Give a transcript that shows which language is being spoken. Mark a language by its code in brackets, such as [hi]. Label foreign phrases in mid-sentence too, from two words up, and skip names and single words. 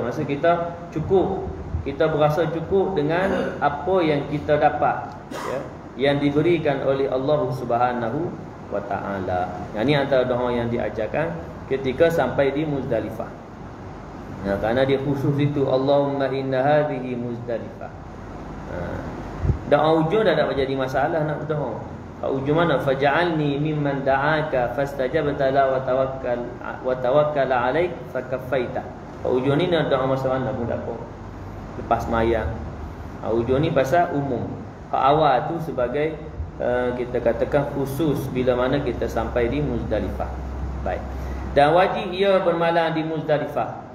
[ms] Maksud kita cukup, kita berasa cukup dengan apa yang kita dapat, ya, yang diberikan oleh [ar] الله سبحانه وتعالى. [ms] Ini antara doa yang diajarkan ketika sampai di Muzdalifah. Kerana dia khusus itu, [ar] اللهم إن هذه مزدلفة. [ms] Doa ujung dah tak jadi masalah nak berdoa. Ujung mana? [ar] فاجعلني ممن دعاك فاستجبت له وتوكل عليك فكفيته. [ms] Ujung ni nak doa masa mana pun tak apa. Lepas mayang. Ujung ni pasal umum. Awal tu sebagai kita katakan khusus bila mana kita sampai di Muzdalifah. Baik. Dan wajib ia bermalam di Muzdalifah.